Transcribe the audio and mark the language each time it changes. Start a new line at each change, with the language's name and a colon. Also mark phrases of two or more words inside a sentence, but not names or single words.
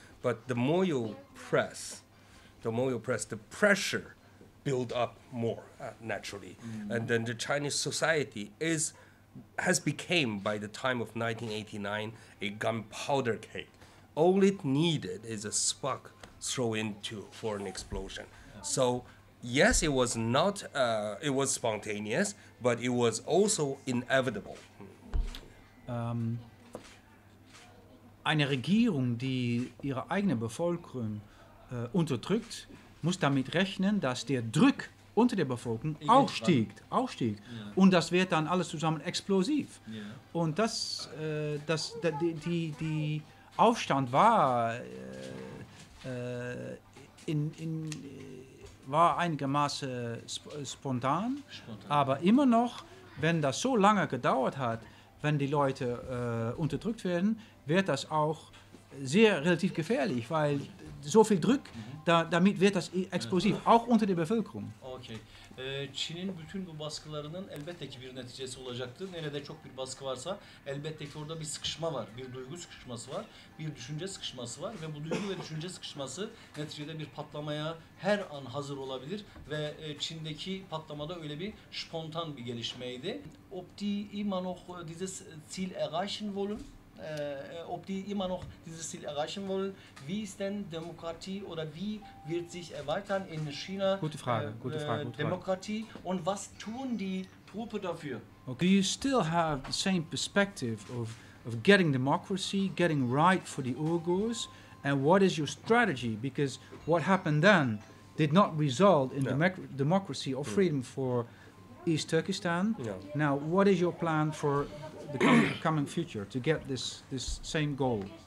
English: But the more you press, the pressure build up more naturally, and then the Chinese society has become by the time of 1989 a gunpowder cake. All it needed is a spark thrown into for an explosion. So yes, it was not. It was spontaneous, but it was also inevitable.
German: Eine Regierung, die ihre eigene Bevölkerung unterdrückt, muss damit rechnen, dass der Druck unter der Bevölkerung auch stieg. Ja. Und das wird dann alles zusammen explosiv. Ja. Und die Aufstand war, war einigermaßen spontan, aber immer noch, wenn das so lange gedauert hat, wenn die Leute unterdrückt werden, wird das auch sehr relativ gefährlich, weil so viel Druck, damit wird das explosiv, auch unter der Bevölkerung. Okay.
Turkish: Çin'in bütün bu baskılarının elbette ki bir neticesi olacaktır. Nerede çok bir baskı varsa elbette ki orada bir sıkışma var. Bir duygu sıkışması var. Bir düşünce sıkışması var. Ve bu duygu ve düşünce sıkışması neticede bir patlamaya her an hazır olabilir. Ve Çin'deki patlamada öyle bir spontan bir gelişmeydi.
German: Ob die immer noch dieses Ziel erreichen wollen? Ob die immer noch dieses Ziel erreichen wollen. Wie ist denn Demokratie oder wie wird sich erweitern in China? Gute Frage. Demokratie und was tun die Truppe dafür? Okay.
English: Do you still have the same perspective of getting democracy, getting right for the Uyghurs, and what is your strategy? Because what happened then did not result in democracy or freedom for East Turkestan. No. Now, what is your plan for the coming future to get this same goal?